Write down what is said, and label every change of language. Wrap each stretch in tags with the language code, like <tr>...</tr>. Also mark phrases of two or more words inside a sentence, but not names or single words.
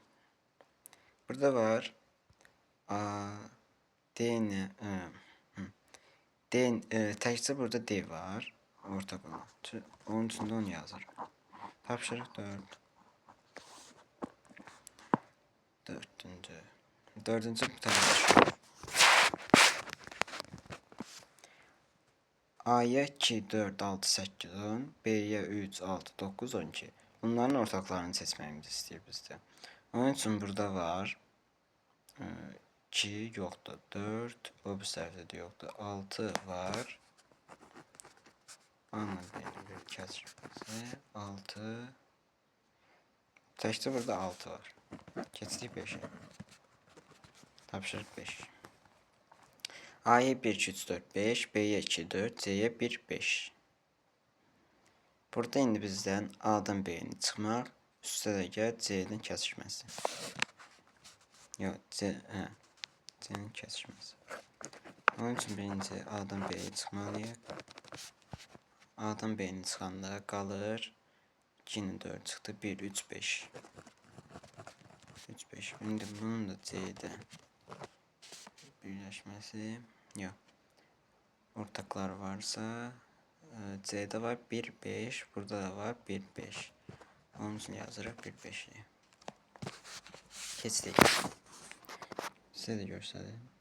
<az>Burada var A, D'nin təkcə burada D var.</az> <tr>Ortak olan.</tr> <az>Onun içində onu yazır. Tapşırıq 4.</az> <tr>Dördüncü bir tane düşüyor. A'ya 2, 4, 6, 8, 10. B'ye 3, 6, 9, 12. Bunların ortaklarını seçmemizi istiyor bizde. Onun için burada var. 2 yoktu. 4. O bir seferde de yoktu. 6 var. Anladım. Bir kesişmesi. 6. Tekste burada 6 var.</tr> <az>Keçdik 5'e. Tapşırıq 5.</az> <tr>A'ya 1, 2, 3, 4, 5. B'ye 2, 4. C'ye 1, 5.</tr> <az>Burada indi bizdən A'dan B'ni çıxmaq. Üstə də gəl C'nin kəsişməsi. Yox, C'nin kəsişməsi. Onun üçün birinci A'dan B'yi çıxmalıyıq. A'dan B'ni çıxanda qalır 2'nin 4 çıxdı. 1, 3, 5. 3, 5.</az> <tr>Şimdi bunun da C'de birleşmesi yok. Ortaklar varsa C'de var 1, 5.</tr> <az>Burada da var 1, 5. Onun için yazırıq 1, 5'i.</az> <tr>Keçdik. Size de göstereyim.</tr>